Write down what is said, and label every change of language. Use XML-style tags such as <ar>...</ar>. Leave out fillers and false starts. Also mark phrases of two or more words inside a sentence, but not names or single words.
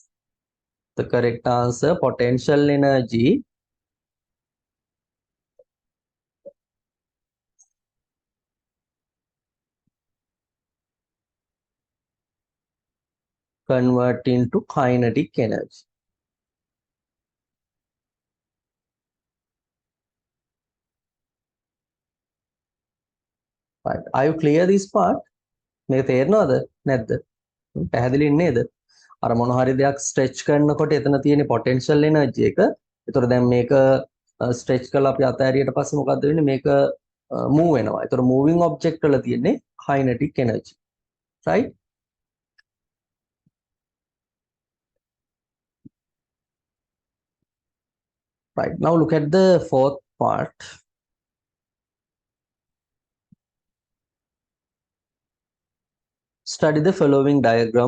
<en>The correct answer, potential energy convert into kinetic energy. Right. Are you clear this part?</en> <si>මේක තේරෙනවද නැද්ද? පැහැදිලි නේද? අර මොන හරි දෙයක් ස්ට්‍රෙච් කරනකොට එතන තියෙන</si> <en>potential energy</en> <si>එක. ඒතර දැන් මේක ස්ට්‍රෙච් කරලා අපි අතහැරියට පස්සේ මොකද්ද වෙන්නේ? මේක move වෙනවා. ඒතර</si> <en>moving object</en> <si>වල තියෙන්නේ</si> <en>kinetic energy. Right? Right. Now look at the fourth part. Study the following diagram.</en>